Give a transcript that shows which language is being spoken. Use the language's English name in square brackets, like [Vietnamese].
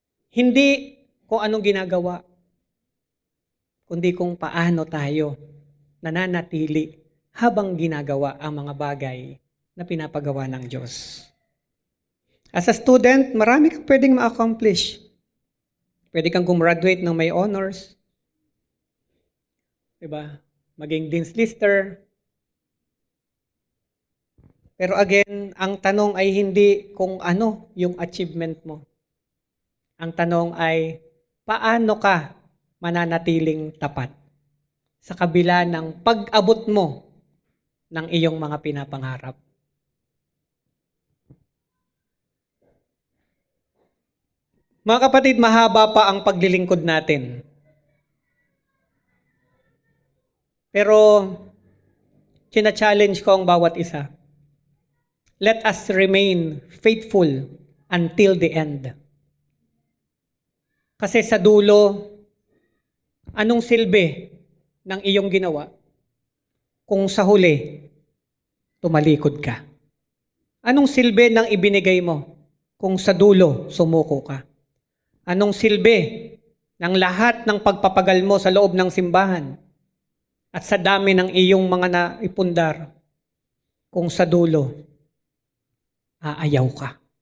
[Filipino] Hindi kung anong ginagawa, kundi kung paano tayo nananatili habang ginagawa ang mga bagay na pinapagawa ng Diyos. [English] As a student, [Filipino] marami kang pwedeng ma-accomplish. Pwede kang gumraduate ng may honors. Diba? Maging Dean's Lister. Pero again, ang tanong ay hindi kung ano yung achievement mo. Ang tanong ay, paano ka mananatiling tapat sa kabila ng pag-abot mo ng iyong mga pinapangarap? Mga kapatid, mahaba pa ang paglilingkod natin. Pero, china-challenge ko ang bawat isa. [English] Let us remain faithful until the end. [Filipino] Kasi sa dulo, anong silbi ng iyong ginawa kung sa huli, tumalikod ka? Anong silbi ng ibinigay mo kung sa dulo, sumuko ka? Anong silbi ng lahat ng pagpapagal mo sa loob ng simbahan at sa dami ng iyong mga naipundar kung sa dulo, aayaw ka?